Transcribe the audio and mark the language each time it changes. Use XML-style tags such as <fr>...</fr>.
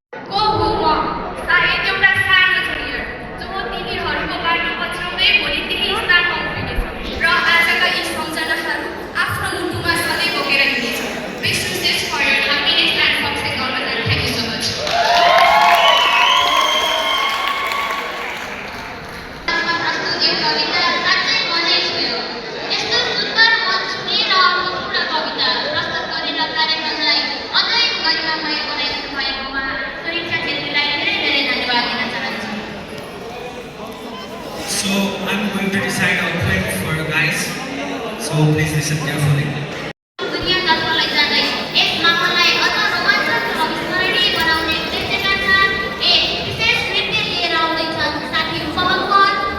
<ne>को हो म सायद एउटा सानो जुनियर जो तिनीहरूको बाटो पछ्याउँदै भोलि त्यही स्थानमा उभिनेछ र आजका यी सम्झनाहरू आफ्नो मुटुमा सधैँ बोकेर हिँड्नेछ।</ne> <en>Wish you this for your happiness and success always and thank you so much.</en> <ne>प्रस्तुत यो कविता साँच्चै मनै छुयो। यस्तो सुन्दर मञ्च लिएर आफ्नो पूर्ण कविता प्रस्तुत गरेर कार्यक्रमलाई अझै गरिमामय बनाइदिनु भएकोमा सुरक्षा छेत्रीलाई धेरै धेरै धन्यवाद दिन चाहन्छु।</ne> <en>So I'm going to recite a poem for you guys. So please listen carefully.</en> <ne>दुनिया जसलाई जाँदै यस माहौललाई अझ रोमाञ्चक र अविस्मरणीय बनाउने उद्देश्यका साथ एक विशेष नृत्य लिएर आउँदैछन् साथी मोहम्मद</ne>